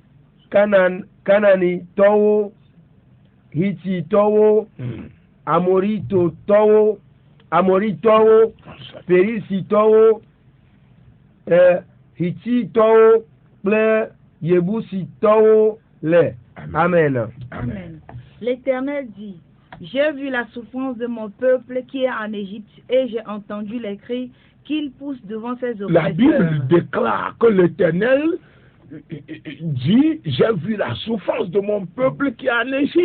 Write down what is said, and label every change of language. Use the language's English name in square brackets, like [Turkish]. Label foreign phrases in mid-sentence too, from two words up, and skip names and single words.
[Ewe] Kananitɔwo, Hititɔwo, Amoritɔwo, Perisitɔwo, Hititɔwo kple Yebusitɔwo le. Amen. Amen. [French] L'Éternel dit, j'ai vu la souffrance de mon peuple qui est en Égypte et j'ai entendu les cris qu'il pousse devant ses oppresseurs. La Bible déclare que l'Éternel dit, j'ai vu la souffrance de mon peuple qui est en Égypte.